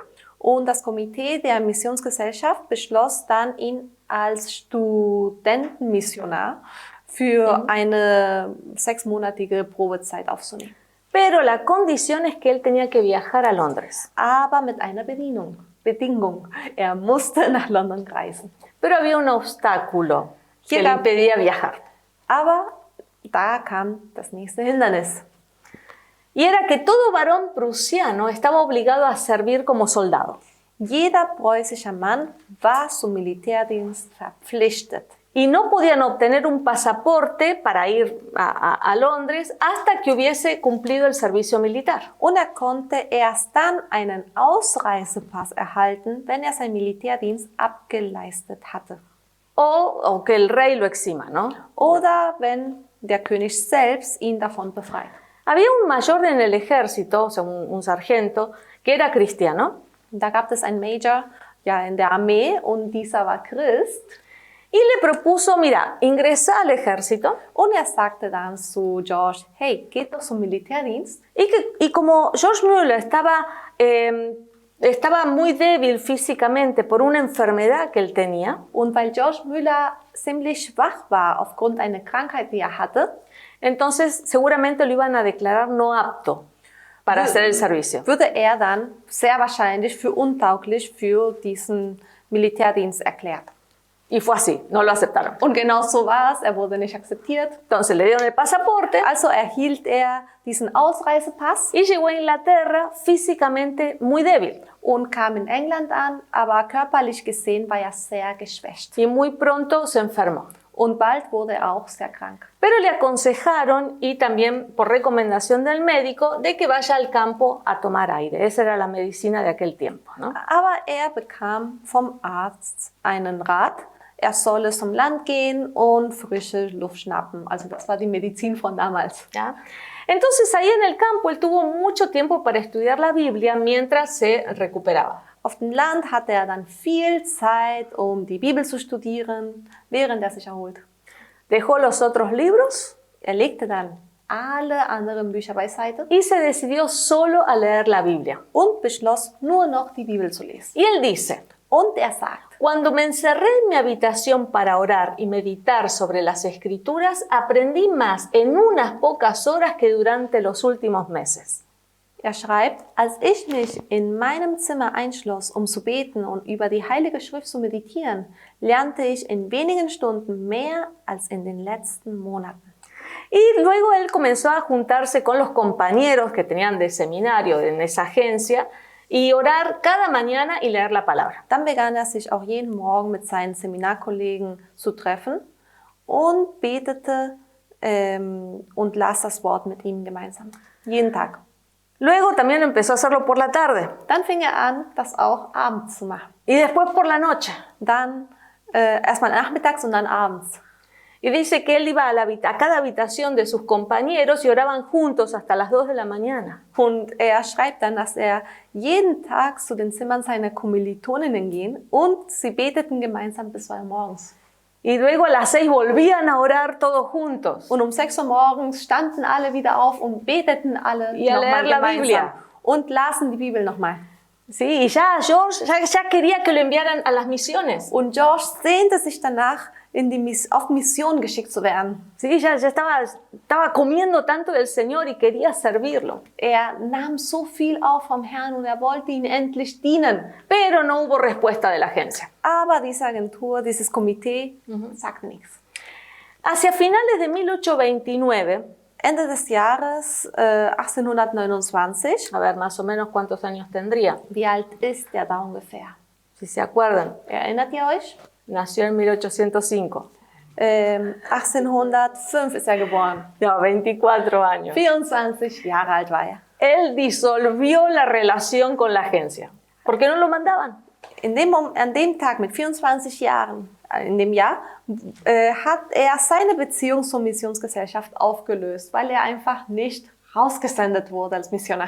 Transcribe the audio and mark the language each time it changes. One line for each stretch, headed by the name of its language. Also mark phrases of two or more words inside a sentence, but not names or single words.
German: Und das Komitee der Missionsgesellschaft beschloss dann, ihn als Studentenmissionar für eine 6-monatige Probezeit aufzunehmen.
Spanish: Pero la condición es que él tenía que viajar a Londres.
German: Aber mit einer Bedingung. Er musste nach London reisen.
Spanish: Pero había un obstáculo que le impedía viajar.
German: Aber da kam das nächste Hindernis.
Spanish: Y era que todo varón prusiano estaba obligado a servir como soldado.
German: Jeder preußischer Mann war zum Militärdienst verpflichtet.
Spanish: Y no podían obtener un pasaporte para ir a Londres hasta que hubiese cumplido el servicio militar.
German: Und konnte erst dann einen Ausreisepass erhalten, wenn seinen Militärdienst abgeleistet hatte.
Spanish: O que el rey lo exima, ¿no?
German: Oder wenn der König selbst ihn davon befreit.
Spanish: Había un mayor en el ejército, o sea, un sargento, que era cristiano.
German: Da gab es einen Major in der Armee, und dieser war Christ.
Spanish: y le propuso, mira, ingresa al ejército.
German: Und er sagte dann zu George, hey, geht doch zum Militärdienst.
Spanish: Y como George Mueller estaba muy débil físicamente por una enfermedad que él tenía,
German: Und weil George Müller ziemlich schwach war aufgrund einer Krankheit, die er hatte,
Spanish: entonces seguramente lo iban a declarar no apto para hacer el servicio.
German: würde er dann sehr wahrscheinlich für untauglich für diesen Militärdienst erklärt.
Spanish: Y fue así, no lo aceptaron.
German: Und genau so war es, er wurde nicht akzeptiert.
Spanish: Entonces le dieron el pasaporte
German: Also erhielt er diesen Ausreisepass
Spanish: y llegó a Inglaterra físicamente muy débil.
German: und kam in England an, aber körperlich gesehen war er sehr geschwächt.
Spanish: Y muy pronto se enfermó.
German: Und bald wurde er auch sehr krank.
Spanish: Pero le aconsejaron, y también por recomendación del médico, de que vaya al campo a tomar aire. Esa era la medicina de aquel tiempo, ¿no?
German: Aber er bekam vom Arzt einen Rat, er solle zum Land gehen und frische Luft schnappen. Also das war die Medizin von damals.
Spanish: ¿Ya? Entonces ahí en el campo él tuvo mucho tiempo para estudiar la Biblia mientras se recuperaba.
German: Auf dem Land hatte er dann viel Zeit, um die Bibel zu studieren, während er sich erholt.
Spanish: Dejó los otros libros
German: Er legte dann alle anderen Bücher beiseite
Spanish: y se decidió solo a leer la Biblia.
German: und beschloss, nur noch die Bibel zu lesen.
Spanish: Y él dice,
German: Und er sagt,
Spanish: cuando me encerré en mi habitación para orar y meditar sobre las Escrituras, aprendí más en unas pocas horas que durante los últimos meses.
German: er schreibt, als ich mich in meinem Zimmer einschloss, um zu beten und über die Heilige Schrift zu meditieren, lernte ich in wenigen Stunden mehr als in den letzten Monaten.
Spanish: Y luego él comenzó a juntarse con los compañeros que tenían de seminario en esa agencia y orar cada mañana y leer la palabra.
German: Dann begann er sich auch jeden Morgen mit seinen Seminarkollegen zu treffen und betete und las das Wort mit ihnen gemeinsam. Jeden Tag.
Spanish: Luego también empezó a hacerlo por la tarde
German: Dann fing er an, das auch abends zu machen.
Spanish: y después por la noche.
German: Dann erstmal nachmittags und dann abends.
Spanish: Y dice que él iba a cada habitación de sus compañeros y oraban juntos hasta las 2 de la mañana.
German: Und er schreibt dann, dass er jeden Tag zu den Zimmern seiner Kommilitoninnen ging und sie beteten gemeinsam bis 2 Uhr morgens.
Spanish: Y luego a las 6 volvían a orar todos juntos.
German: Und um 6 Uhr morgens standen alle wieder auf und beteten alle
Spanish: Y a
German: nochmal
Spanish: leer la
German: gemeinsam
Spanish: Biblia.
German: und lasen die Bibel nochmal.
Spanish: Sí, y ya George ya quería que lo enviaran a las misiones.
German: Und George sehnte sich danach, auf Mission geschickt zu werden.
Spanish: Sí, ya estaba comiendo tanto del Señor y quería servirlo.
German: Er nahm so viel auf vom Herrn und er wollte ihn endlich dienen.
Spanish: Pero no hubo respuesta de la agencia.
German: Aber diese Agentur, dieses Komitee, sagte nichts.
Spanish: Hacia finales de 1829,
German: Ende des Jahres 1829,
Spanish: a ver, más o menos cuántos años tendría,
German: wie alt ist der da ungefähr?
Spanish: si se acuerdan,
German: Erinnert ihr euch?
Spanish: nació en 1805.
German: 1805 ist er geboren.
Spanish: No, 24 años.
German: 24 Jahre alt war er.
Spanish: Él disolvió la relación con la agencia, porque no lo mandaban.
German: An dem Tag mit 24 Jahren, in dem Jahr, hat er seine Beziehung zur Missionsgesellschaft aufgelöst, weil er einfach nicht rausgesendet wurde als Missionar.